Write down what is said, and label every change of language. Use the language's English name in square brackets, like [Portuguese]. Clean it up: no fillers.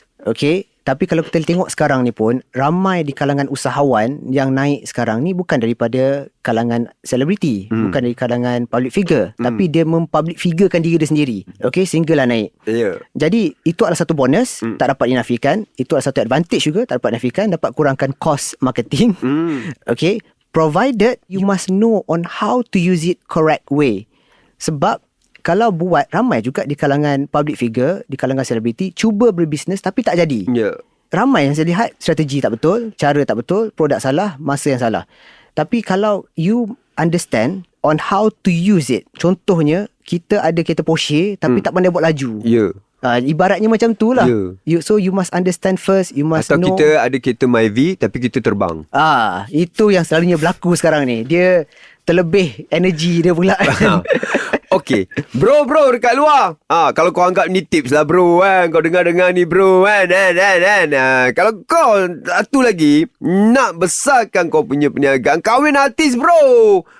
[Malay] Okey. Tapi kalau kita tengok sekarang ni pun, ramai di kalangan usahawan yang naik sekarang ni bukan daripada kalangan selebriti, bukan dari kalangan public figure, tapi dia mempublic figurekan diri dia sendiri. Okey, sehinggalah naik. Ya. Jadi itu adalah satu bonus, tak dapat dinafikan. Itu adalah satu advantage juga, tak dapat dinafikan. Dapat kurangkan cost marketing. [English] Okey, provided you must know on how to use it correct way. [Malay] Sebab kalau buat, ramai juga di kalangan public figure, di kalangan selebriti cuba berbisnes tapi tak jadi. Ya. Ramai yang saya lihat strategi tak betul, cara tak betul, produk salah, masa yang salah. Tapi kalau [English] you understand on how to use it, [Malay] contohnya kita ada kereta Porsche tapi tak pandai buat laju. Ya. Ibaratnya macam tu lah. Ya. [English] So you must understand first, you must [Malay] Atau [English] know. [Malay] kita ada kereta Myvi tapi kita terbang. Itu yang selalunya berlaku sekarang ni. Dia terlebih energi dia pula. Okey, bro dekat luar. Kalau kau anggap ni tips lah bro kan. Kau dengar-dengar ni bro kan. Kalau kau satu lagi nak besarkan kau punya perniagaan, kahwin artis bro.